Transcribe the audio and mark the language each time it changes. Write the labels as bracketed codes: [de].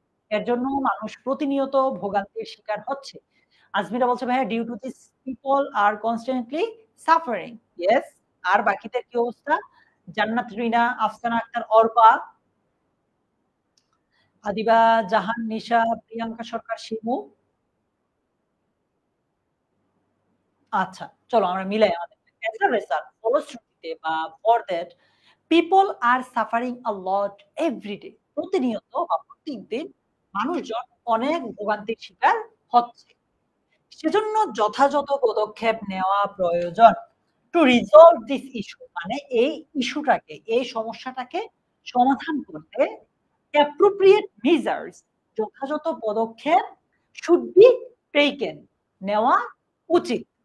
[bn] এর জন্য মানুষ প্রতিনিয়ত ভোগান্তির শিকার হচ্ছে। আজমিরা বলছে ভাইয়া [en] Due to this people are constantly suffering. [bn] Yes. আর বাকিদের কি অবস্থা? জান্নাত রিনা, আফসানা আক্তার, অর্পা, আদিবা জাহান, নিশা, প্রিয়াঙ্কা সরকার, শিমু। আচ্ছা, চলো আমরা মিলাই আমাদের। [en] As a result, [bn] ফলশ্রুতিতে বা [en] for that, people are suffering a lot every day. [bn] প্রতিনিয়ত বা প্রত্যেকদিন মানুষজন অনেক ভোগান্তির শিকার হচ্ছে। সেজন্য যথাযথ পদক্ষেপ নেওয়া প্রয়োজন। [en] to resolve this issue, [bn] মানে এই ইস্যুটাকে, এই সমস্যাটাকে সমাধান করতে [en] appropriate measures, [bn] যথাযথ পদক্ষেপ [en] should be taken, [bn] নেওয়া উচিত।